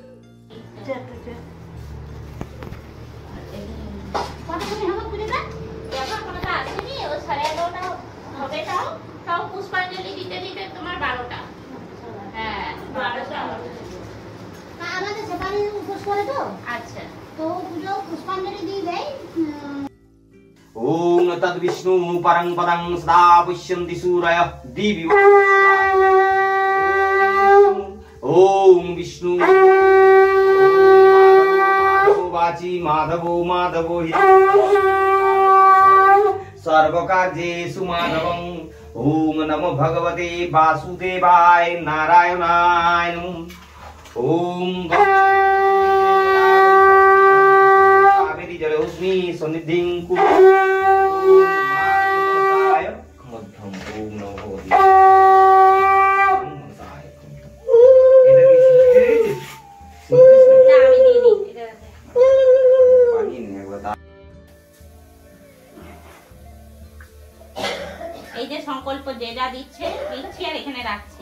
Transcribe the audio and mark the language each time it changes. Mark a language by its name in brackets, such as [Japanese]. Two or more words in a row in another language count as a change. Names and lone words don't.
[Bangla] কটা তুমি হবে পুজোটা? এখন কোনো তো আসেনি, ও 11:30 হবে। তাও পুষ্পাঞ্জলি দিতে দিতে তোমার 12টা। হ্যাঁ 12টা। আমাদের সেখানে উপোস করে তো, আচ্ছা তো পুজো পুষ্পাঞ্জলি দিয়ে দেয়। [Sanskrit] ओम तद विष्णु परं पदं सदा पश्यन्ति सूरयः दिवि ओम विष्णु वाची माधवो माधवो हि सर्वकार्येषु माधवं ओम नमो भगवते वासुदेवाय नारायणाय नमः ओम कावेरी जलोस्मि सन्निधिं कुरु मध्यम ओम नमो [Bangla] না আমি দিইনি এটা। এই যে সংকল্প যে যা দিচ্ছে দিচ্ছি আর এখানে রাখছি।